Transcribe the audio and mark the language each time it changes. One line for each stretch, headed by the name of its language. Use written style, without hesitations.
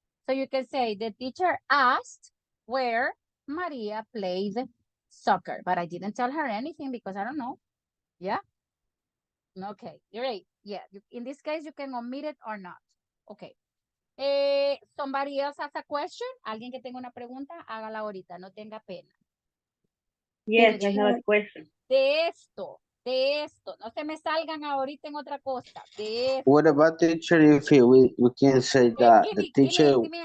English: So you can say the teacher asked where Maria played soccer, but I didn't tell her anything because I don't know. Yeah. Okay, great. Yeah, in this case, you can omit it or not. Okay. Somebody else has a question?
Spanish: Alguien que tenga una pregunta, hágala ahorita, no tenga pena.
English: Yes, I have a question.
Spanish: De esto, no se me salgan ahorita en otra cosa. De esto.
English: What about teacher if we can say that the teacher...